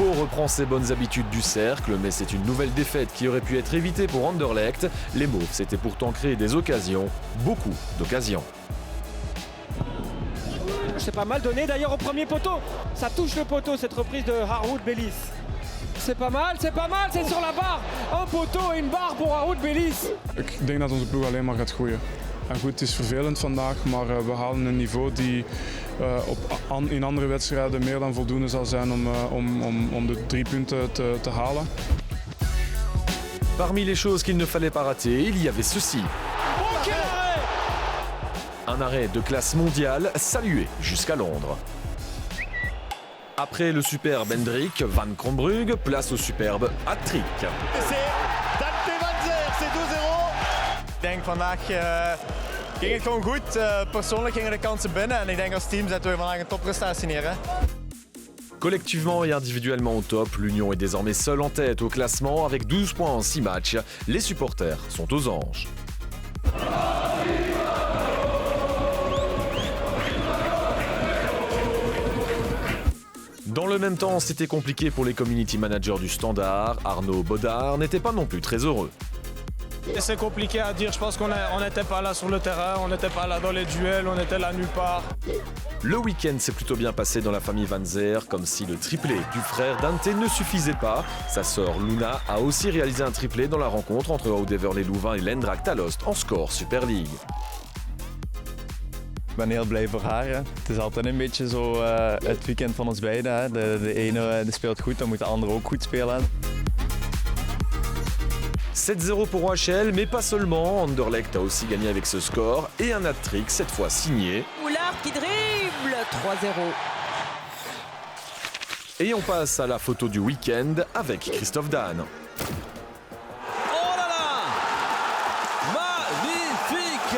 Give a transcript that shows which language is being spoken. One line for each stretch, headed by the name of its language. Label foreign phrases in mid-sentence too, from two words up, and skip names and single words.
French: Ugbo reprend ses bonnes habitudes du cercle, mais c'est une nouvelle défaite qui aurait pu être évitée pour Anderlecht. Les Mauves s'étaient pourtant créé des occasions, beaucoup d'occasions. C'est pas mal donné d'ailleurs au premier poteau. Ça touche le poteau cette reprise de Harwood Bellis. C'est pas mal, c'est sur la barre. Un poteau et une barre pour Harwood Bellis.
Dutch: Ik denk dat onze ploeg alleen maar gaat groeien. En goed, het is vervelend vandaag, maar we halen een niveau die in andere wedstrijden meer dan voldoende zal zijn om de 3 punten te halen.
French: Parmi les choses qu'il ne fallait pas rater, il y avait ceci. Oh, quel arrêt! Un arrêt de classe mondiale salué jusqu'à Londres. Après le superbe Hendrik, Van Krombrug place au superbe hat-trick. C'est Dante Van Zer, c'est 2-0.
Dutch: Ik denk vandaag ging het gewoon goed. Persoonlijk gingen de kansen binnen en ik denk als team zetten we vandaag een topprestatie neer. Hè?
French: Collectivement et individuellement au top, l'Union est désormais seule en tête au classement avec 12 points en 6 matchs. Les supporters sont aux anges. Dans le même temps, c'était compliqué pour les
English: community managers
French: du Standard. Arnaud Baudard n'était pas non plus très heureux. C'est compliqué à dire, je pense qu'on n'était pas là sur le terrain, on n'était pas là dans les duels, on était là nulle part. Le week-end s'est plutôt bien passé dans la famille Van Zer, comme si le triplé du frère Dante ne suffisait pas. Sa sœur Luna a aussi réalisé un triplé dans la rencontre entre Oud-Heverlee-Louvain et l'Eendracht Alost en score Super League.
Dutch: Ik ben heel blij voor haar. Hè. Het is altijd een beetje zo het weekend van ons beiden. Hè. De ene die speelt goed, dan moet de andere ook goed spelen.
French: 7-0 pour OHL, mais pas seulement. Anderlecht a aussi gagné avec ce score et un hat-trick, cette fois signé. Oulard qui dribble, 3-0. Et on passe à la photo du week-end avec Christophe Dane. Oh là là! Magnifique!